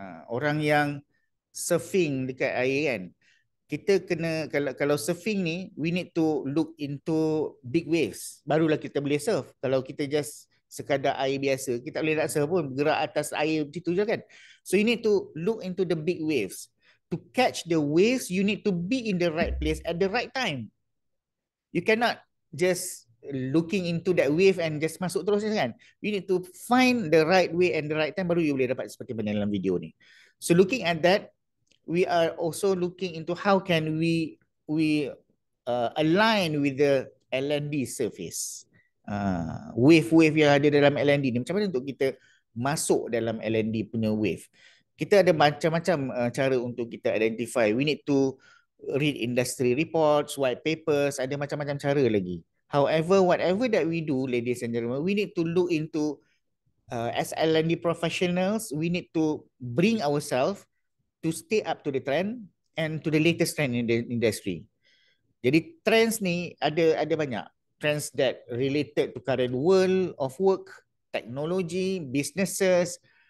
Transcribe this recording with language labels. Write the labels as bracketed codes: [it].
[ms] Orang yang surfing dekat air kan. Kita kena, kalau surfing ni, [en] we need to look into big waves. [ms] Barulah kita boleh surf. Kalau kita just sekadar air biasa, kita tak boleh nak surf pun, gerak atas air macam tu je kan. [en] So you need to look into the big waves. To catch the waves, you need to be in the right place at the right time. You cannot just looking into that wave and just [ms] masuk terus kan. [en] You need to find the right way and the right time, [ms] baru you boleh dapat seperti mana dalam video ni. [en] So looking at that, we are also looking into how can we align with the L&D service. [ms] Wave-wave yang ada dalam L&D ni, macam mana untuk kita masuk dalam L&D punya wave. Kita ada macam-macam cara untuk kita identify. [en] We need to read industry reports, white papers, [ms] ada macam-macam cara lagi. [en] However, whatever that we do, ladies and gentlemen, we need to look into, as L&D professionals, we need to bring ourselves to stay up to the trend and to the latest trend in the industry. [ms] Jadi trends ni ada banyak. [en] Trends that related to current world of work, technology, businesses.